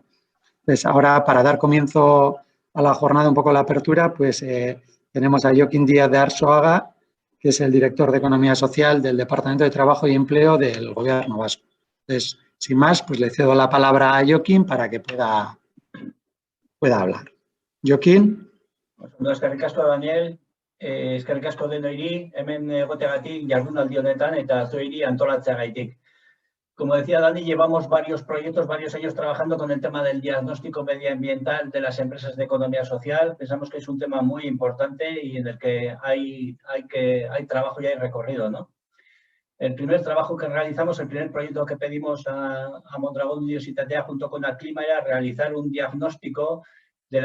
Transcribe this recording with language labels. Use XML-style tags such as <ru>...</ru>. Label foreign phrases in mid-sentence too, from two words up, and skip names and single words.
<es>Entonces, ahora para dar comienzo a la jornada, un poco la apertura, pues tenemos a Joaquín Díaz de Arzuaga, que es el director de Economía Social del Departamento de Trabajo y Empleo del Gobierno Vasco. Entonces, sin más, pues le cedo la palabra a Joaquín para que pueda hablar. Joaquín.</es> <eu>Eskerrik asko, Daniel. Eskerrik asko denoi, hemen egoteagatik jardunaldi honetan eta zuei antolatzeagaitik.</eu> <es>Como decía Dani, llevamos varios proyectos, varios años trabajando con el tema del diagnóstico medioambiental de las empresas de economía social. Pensamos que es un tema muy importante y en el que hay trabajo y hay recorrido, ¿no? El primer trabajo que realizamos, el primer proyecto que pedimos a Mondragón Universitatea junto con Aclima era realizar un diagnóstico de</es>